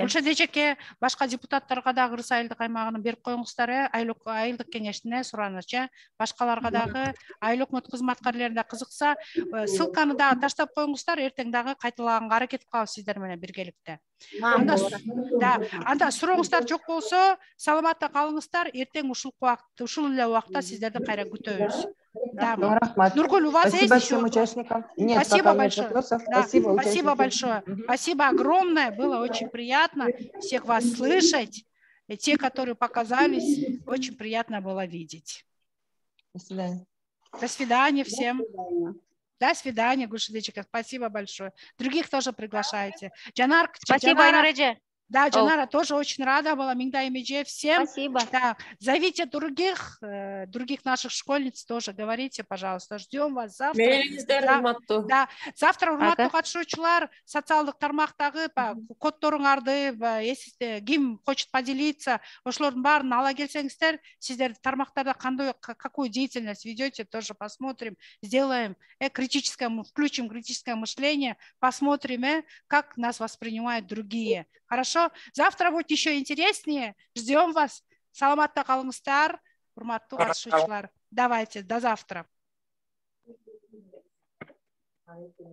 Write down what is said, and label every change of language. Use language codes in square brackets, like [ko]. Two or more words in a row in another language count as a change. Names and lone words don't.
[ky] Гүлшат эжеке, башка депутаттарга дагы Кыргыз Айылдык аймагынын берип коюңуздар, айылдык кеңешине сураныч, башкаларга дагы айыл өкмөт кызматкерлерине кызыкса, ссылканы дагы таштап коюңуздар, эртең дагы кайталаганга аракет кылабыз сиздер менен биргеликте. Анда сурооңуздар жок болсо, саламатта калыңыздар, эртең ушул эле убакытта сиздерди кайра күтөбүз. [ru] Нургуль, у вас есть еще? Спасибо всем участникам. Нет, спасибо пока большое. нет вопросов. Да, Спасибо, спасибо большое. Спасибо огромное. Было очень приятно всех вас слышать. И те, которые показались, очень приятно было видеть. До свидания. До свидания всем. До свидания, Гульшидечка. Спасибо большое. Других тоже приглашайте. Жанар, спасибо, Айнуреже. Да, Джанара тоже очень рада была. Меңдаймеже всем. Спасибо. Да, зовите других наших школьниц тоже. Говорите, пожалуйста. Ждем вас завтра. Да, завтра [ky] урматтуу катышуучулар социалдык тармактагы коддоруңарды, [ru] если ким хочет поделиться, [ky] ошолордун баарын ала келсеңиздер, сиздер тармактарда [ru] какую деятельность ведете, тоже посмотрим, сделаем включим критическое мышление, посмотрим, как нас воспринимают другие. Хорошо? Завтра будет еще интереснее. Ждем вас. [ky] Саламатта калыңыздар, урматтуу катышуучулар. [ru] Давайте, до завтра.